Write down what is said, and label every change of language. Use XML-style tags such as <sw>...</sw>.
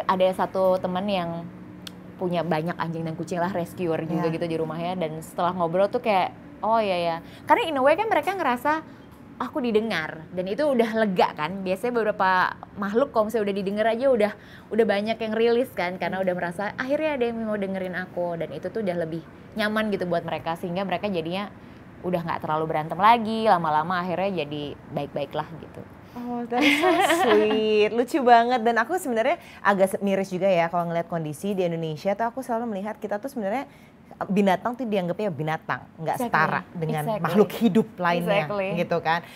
<id>Ada satu teman yang punya banyak anjing dan kucing lah, rescuer juga gitu di rumahnya, dan setelah ngobrol tuh kayak oh iya ya, karena</id> <en>in a way</en> <id>kan mereka ngerasa aku didengar dan itu udah lega kan. Biasanya beberapa makhluk kalau misalnya udah didengar aja udah banyak yang rilis kan, karena udah merasa akhirnya ada yang mau dengerin aku, dan itu tuh udah lebih nyaman gitu buat mereka, sehingga mereka jadinya udah nggak terlalu berantem lagi, lama-lama akhirnya jadi baik-baik lah gitu.</id> <en>Oh, that's so sweet,</en> <id>lucu banget. Dan aku sebenarnya agak miris juga ya kalau ngeliat kondisi di Indonesia tuh, aku selalu melihat kita tuh sebenarnya binatang tuh dianggapnya binatang, nggak setara dengan makhluk hidup lainnya, gitu kan.</id>